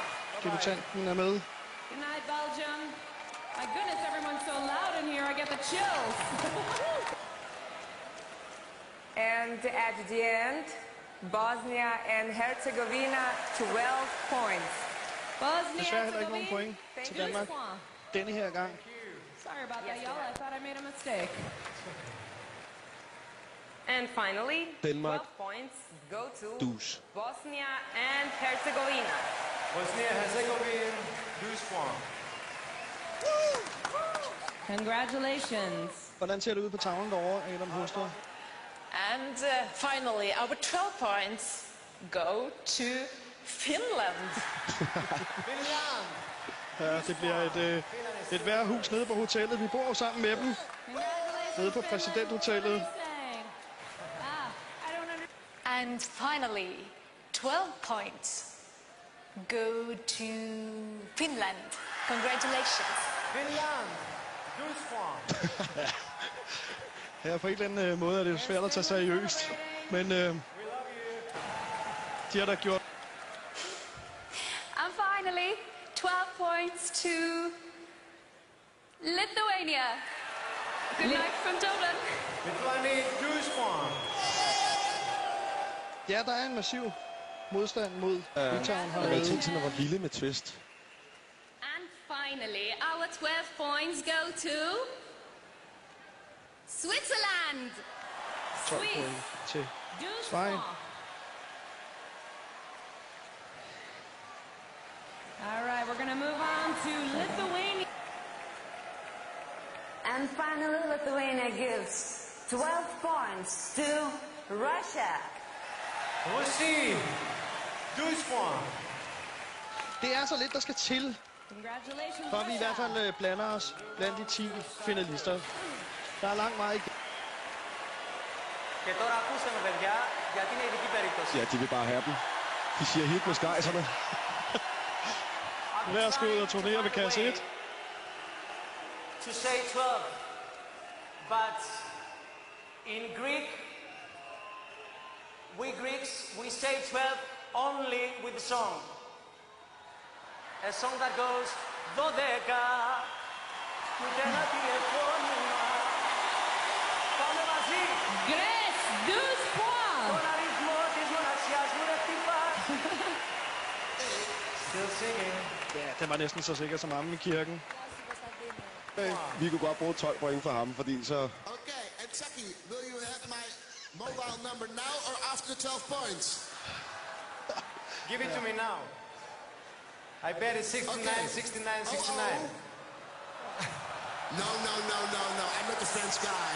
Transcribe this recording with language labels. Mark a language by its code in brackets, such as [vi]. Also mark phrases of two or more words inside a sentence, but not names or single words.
[da] Debutanten er med. [en] Good night, Belgium. My goodness, everyone's so loud in here, I get the chills. And at the end, Bosnia and Herzegovina, 12 points. Bosnia [da] Desværre heller ikke nogen point til Danmark denne her gang. [en] Sorry about that, y'all. I thought I made a mistake. And finally, Denmark. 12 points go to Dus. Bosnia and Herzegovina. Bosnia-Herzegovina, 12 points. Congratulations. [da] Hvordan ser det ud på tavlen derovre, Adam Husted? [en] And finally, our 12 points go to Finland. [da] Ja, det bliver et værhus nede på hotellet. Vi bor jo sammen med dem. Nede på præsidenthotellet. [en] And finally, 12 points go to Finland. Congratulations. Finland, 12 points. [da] Ja, på en eller anden måde er det svært at tage seriøst. Men de har da gjort... [en] And finally, 12 points to Lithuania. Good night from Dublin. Lithuania, 12 points. [da] Ja, der er en massiv modstand mod Litauen. Jeg havde tænkt til, at var vilde med twist. [en] And finally, our 12 points go to Switzerland. [da] 12 point til Sverige. [en] All right, we're going to move on to Lithuania. And finally, Lithuania gives 12 points to Russia. We'll see. 12 points. [da] Det er så lidt, der skal til, [en] Congratulations, [da] for at vi i hvert fald blander os blandt de 10 finalister. Der er langt meget igen. [el] Και τώρα ακούστε με παιδιά, γιατί είναι ειδική περίπτωση. [da] Ja, de vil bare have dem. De siger hit med skejserne. Værsgo ud og turnere ved kasse 1. [en] To say 12, but in Greek, we Greeks, we say 12 only with the song. A song that goes, Dodeka, [el] ούτε ένα τηλεφώνημα, πάμε [fr] Grèce, 12 points. [en] Still singing. [da] Ja, det var næsten så sikkert som ham i kirken. Vi kunne godt bruge 12 point for ham, fordi så... [en] Okay, and Chucky, will you have my mobile number now or after the 12 points? Give it to me now. I bet it's 69, Okay. 69, 69. No. I'm not the French guy.